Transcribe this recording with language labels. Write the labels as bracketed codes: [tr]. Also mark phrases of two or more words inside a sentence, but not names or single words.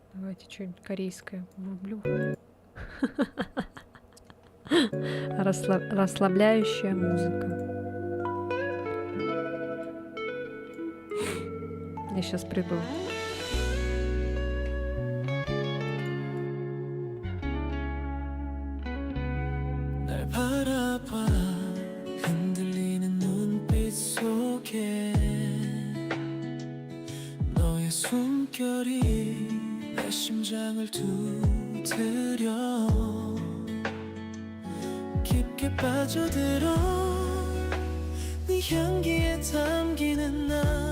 [ru] Давайте что-нибудь корейское врублю. Расслабляющая музыка. Я сейчас приду. [ko] 날 바라봐 흔들리는 눈빛 속에 너의 숨결이 내 심장을 두드려 깊게 빠져들어 네 향기에 담기는 나